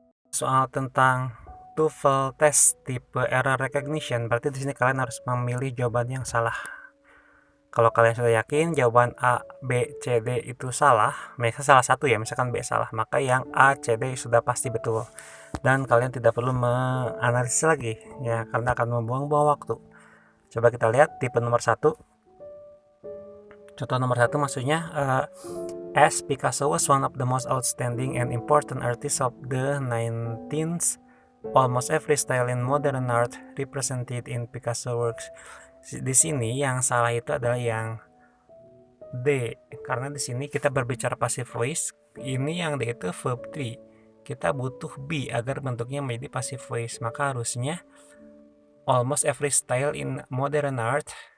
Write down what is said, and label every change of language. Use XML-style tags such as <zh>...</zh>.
<id>Soal tentang TOEFL test tipe error recognition, berarti di sini kalian harus memilih jawaban yang salah. Kalau kalian sudah yakin jawaban A, B, C, D itu salah, misalnya salah satu ya, misalkan B salah, maka yang A, C, D sudah pasti betul. Dan kalian tidak perlu menganalisis lagi ya, karena akan membuang-buang waktu. Coba kita lihat tipe nomor 1. Contoh nomor 1 maksudnya</id> <en>as Picasso was one of the most outstanding and important artists of the 19th, almost every style in modern art represented in Picasso works.</en> <id>Di sini yang salah itu adalah yang D, karena di sini kita berbicara passive voice, ini yang D itu verb 3. Kita butuh be agar bentuknya menjadi passive voice, maka harusnya</id> <en>almost every style in modern art.</en>